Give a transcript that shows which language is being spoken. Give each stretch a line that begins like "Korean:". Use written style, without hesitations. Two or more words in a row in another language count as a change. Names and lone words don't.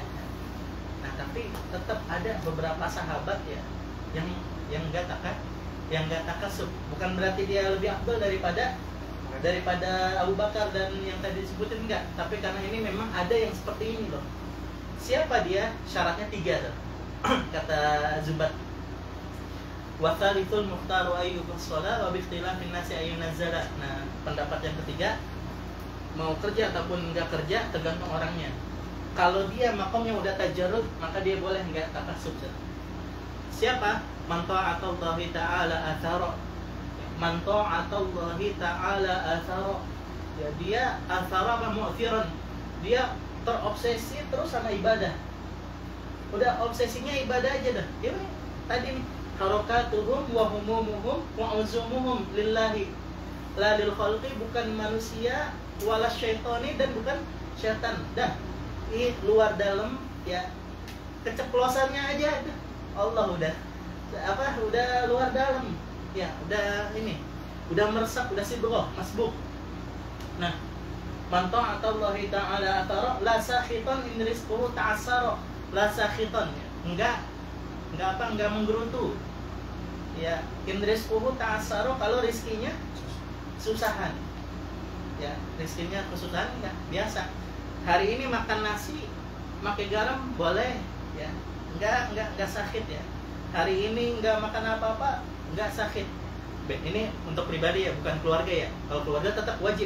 Indonesian: Nah, tapi tetap ada beberapa sahabat ya yang enggak takasub. Bukan berarti dia lebih afdal daripada Abu Bakar dan yang tadi disebutin, enggak. Tapi karena ini memang ada yang seperti ini loh. Siapa dia? Syaratnya 3 tuh. Kata Zubat.
Arabic: والثالث المختار أي كسب صلح وباختلاف الناس أي نزلا.
Indonesian: Nah, pendapat yang ketiga, mau kerja ataupun enggak kerja tergantung orangnya. Kalau dia makomnya udah tajarrud, maka dia boleh enggak takasub. Siapa?
Arabic: من طاعة الله تعالى آثر. من طاعة الله تعالى آثر.
Indonesian: Ya, dia athara apa mu'firan. Dia terobsesi terus sama ibadah. Udah obsesinya ibadah aja dah. Ya, tadi nih,
Arabic: حركاتهم وهمومهم وعزومهم لله لا للخلق,
Indonesian: bukan manusia
Arabic: ولا شيطان
Indonesian: dan bukan syaitan. Dah, ini luar dalam ya, keceplosannya aja Allah udah luar dalam ya, udah ini udah meresap, udah sibuk masbuk Nah,
Arabic: من طاعة الله تعالى آثر لا ساخطا إن رزقه تعسر. لا ساخطا,
Indonesian: enggak menggerutu. Ya,
Arabic: إن رزقه تعسر,
Indonesian: kalau rizkinya susahan. Ya, rizkinya kesusahan enggak biasa. Hari ini makan nasi pakai garam boleh, ya. Enggak sakit ya. Hari ini enggak makan apa-apa, enggak sakit. Ini untuk pribadi ya, bukan keluarga ya. Kalau keluarga tetap wajib.